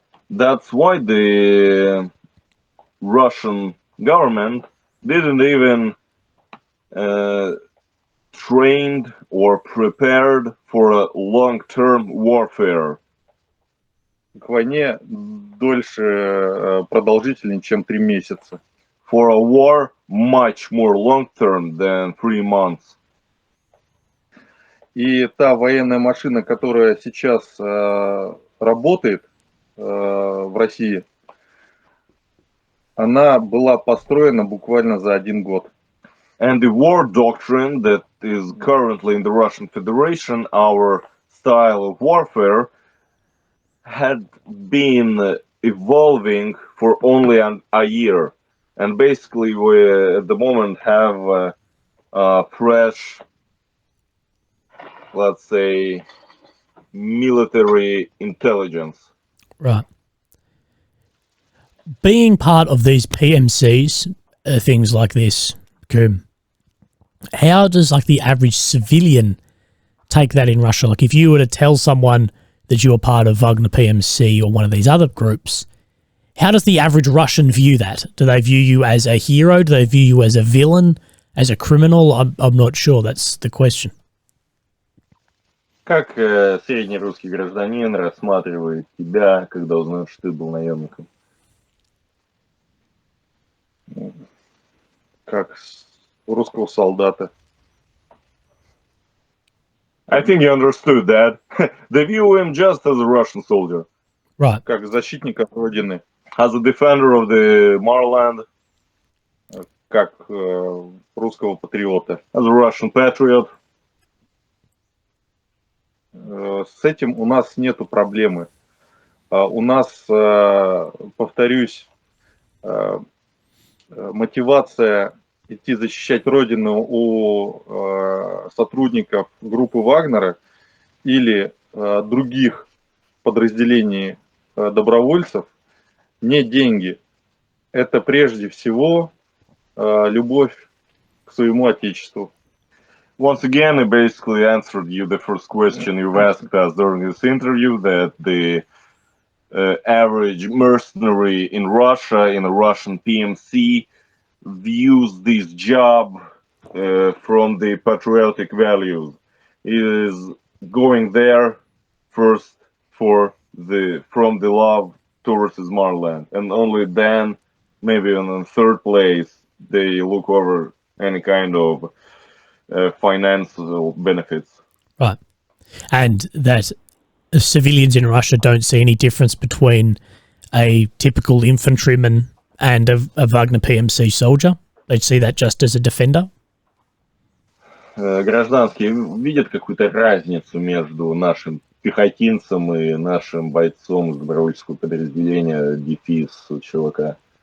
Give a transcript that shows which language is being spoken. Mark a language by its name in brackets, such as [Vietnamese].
[English] That's why the Russian government didn't even trained or prepared for a long-term warfare. [Russian] К войне дольше продолжительнее, чем 3 месяца. [English] For a war much more long-term than 3 months. [Russian] И та военная машина, которая сейчас работает в России, она была построена буквально за 1 год. [English] And the war doctrine that is currently in the Russian Federation, our style of warfare, had been evolving for only a year. And basically we at the moment have a fresh, let's say, military intelligence. Right. Being part of these PMCs, things like this, how does like the average civilian take that in Russia? Like if you were to tell someone that you're part of Wagner PMC or one of these other groups, how does the average Russian view that? Do they view you as a hero? Do they view you as a villain, as a criminal? I'm not sure. That's the question. [Russian] Как средний русский гражданин рассматривает тебя, когда узнает, что ты был наемником? Как у русского солдата. [English] I think you understood that. They view him just as a Russian soldier, Right. [Russian] как защитника Родины, [English] as a defender of the motherland, [Russian] как русского патриота. [English] as a Russian patriot. [Russian] С этим у нас нету проблемы. У нас, повторюсь, мотивация идти защищать Родину у сотрудников группы Вагнера или других подразделений добровольцев не деньги. Это прежде всего любовь к своему Отечеству. [English] Once again, I basically answered you the first question you asked us during this interview, that the average mercenary in Russia, in a Russian PMC, views this job from the patriotic values. Is going there first from the love towards his motherland, and only then, maybe in third place, they look over any kind of financial benefits. Right. And that civilians in Russia don't see any difference between a typical infantryman and a Wagner PMC soldier. They see that just as a defender. [Russian] Гражданские видят какую-то разницу между нашим пехотинцем и нашим бойцом из добровольческого подразделения дефис ЧВК?